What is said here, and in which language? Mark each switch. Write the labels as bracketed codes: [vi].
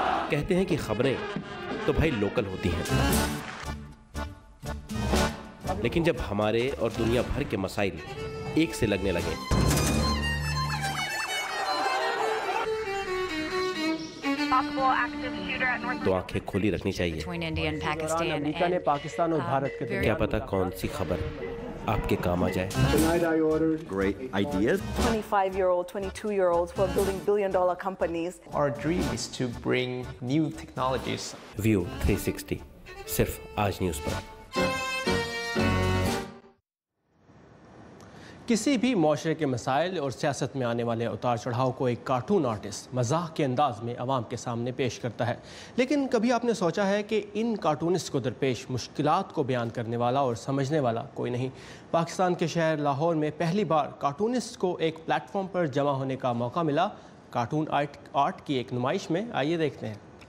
[ur] کہتے ہیں کہ خبریں تو بھائی لوکل ہوتی ہیں، لیکن جب ہمارے اور دنیا بھر کے مسائل ایک سے لگنے لگے تو آنکھیں کھلی رکھنی چاہیے۔ امریکہ نے پاکستان اور بھارت کے کیا پتہ کون سی خبر آپ کے کام آ جائے۔ [en] Great ideas. 25-year-old, 22-year-olds who are building billion-dollar companies. Our dream is to bring new technologies. [ur] View 360 صرف آج نیوز پر۔ کسی بھی معاشرے کے مسائل اور سیاست میں آنے والے اتار چڑھاؤ کو ایک کارٹون آرٹسٹ مزاح کے انداز میں عوام کے سامنے پیش کرتا ہے، لیکن کبھی آپ نے سوچا ہے کہ ان کارٹونسٹ کو درپیش مشکلات کو بیان کرنے والا اور سمجھنے والا کوئی نہیں؟ پاکستان کے شہر لاہور میں پہلی بار کارٹونسٹ کو ایک پلیٹ فارم پر جمع ہونے کا موقع ملا۔ کارٹون آرٹ کی ایک نمائش میں آئیے دیکھتے ہیں۔